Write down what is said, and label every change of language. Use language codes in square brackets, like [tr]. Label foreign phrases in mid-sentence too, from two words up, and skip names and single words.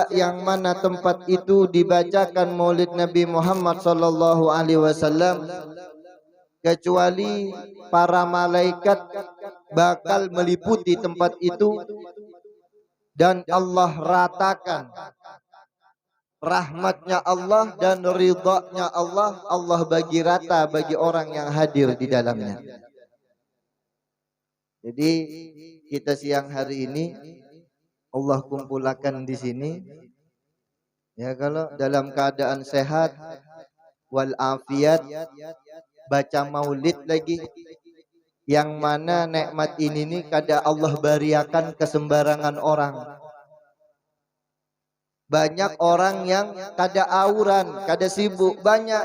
[id] yang mana tempat itu dibacakan maulid Nabi Muhammad [ar] صلى الله عليه وسلم, [id] kecuali para malaikat bakal meliputi tempat itu dan Allah ratakan rahmatnya Allah dan ridhanya Allah, Allah bagi rata bagi orang yang hadir di dalamnya. [bjn] Jadi kita siang hari ini Allah kumpulkan di sini, ya, kalau dalam keadaan sehat wal afiat, baca maulid lagi, yang mana nikmat ini nih kada Allah beriakan ke sembarangan orang. Banyak orang yang kada auran, kada sibuk, banyak.